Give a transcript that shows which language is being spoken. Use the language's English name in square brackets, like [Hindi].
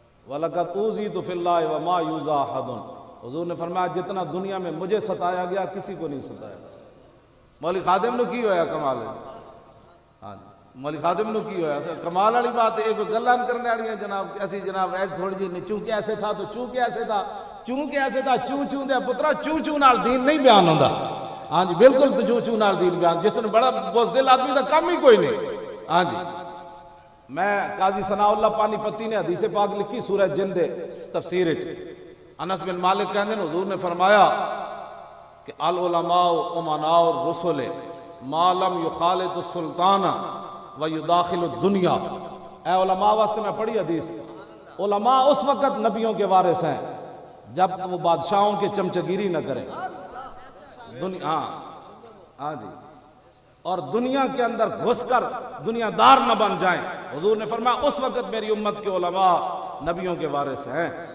[Arabic] وَلَقَدْ أُوذِيتُ فِي اللَّهِ وَمَا يُؤْذَى أَحَدٌ. [Urdu] حضور نے فرمایا جتنا دنیا میں مجھے ستایا گیا کسی کو نہیں ستایا. [Punjabi] مولوی خادم نو کی ہویا کمال ہے. ہاں مولوی خادم نو کی ہویا کمال والی بات ہے. ایک گلان کرنے والی ہیں جناب ایسی جناب تھوڑی جی چونکہ ایسے تھا تو چونکہ ایسے تھا چونکہ ایسے تھا چوں دے پترا چوں نال دین نہیں بیان ہوندا. ہاں جی بالکل تو چوں نال دین بیان جس نے بڑا بزدل آدمی دا کام ہی کوئی نہیں. ہاں جی میں قاضی ثناء اللہ پانی پتی نے حدیث پاک لکھی سورہ جن دے تفسیر وچ. انس بن مالک کہندے نے حضور نے فرمایا کہ [Arabic] العلماء امناء الرسل ما لم يخالط السلطان ويداخل الدنيا. [Punjabi] اے علماء واسطے میں پڑھی حدیث. [Urdu] علماء اس وقت نبیوں کے وارث ہیں جب وہ بادشاہوں کے چمچگیری نہ کریں. دنیا ہاں جی اور دنیا کے اندر گھس کر دنیا دار نہ بن جائیں. حضور نے فرمایا اس وقت میری امت کے علماء نبیوں کے وارث ہیں.